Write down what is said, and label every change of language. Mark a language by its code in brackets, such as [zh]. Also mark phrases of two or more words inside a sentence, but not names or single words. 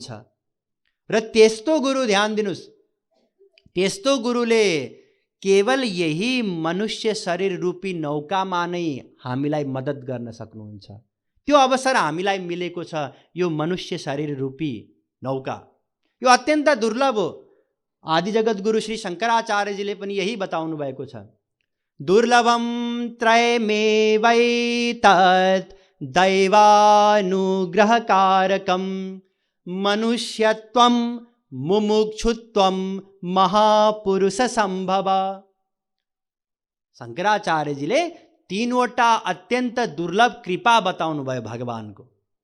[ne] र त्यस्तो गुरु, ध्यान दिनुस्, त्यस्तो गुरुले केवल यही मनुष्य शरीर रूपी नौकामा नै हामीलाई मद्दत गर्न सक्नुहुन्छ। त्यो अवसर हामीलाई मिलेको छ, यो मनुष्य शरीर रूपी नौका। यो अत्यन्त दुर्लभ हो। आदि जगत गुरु श्री शङ्कराचार्यजीले पनि यही बताउनु भएको छ। [sa] दुर्लभम त्रयमेवैतत् दैवानुग्रहकारकं, मनुष्यत्वं मुमुक्षुत्वं महापुरुष संभव। [ne] शङ्कराचार्यजीले तीनवटा अत्यन्त दुर्लभ कृपा बताउनु भयो भगवानको।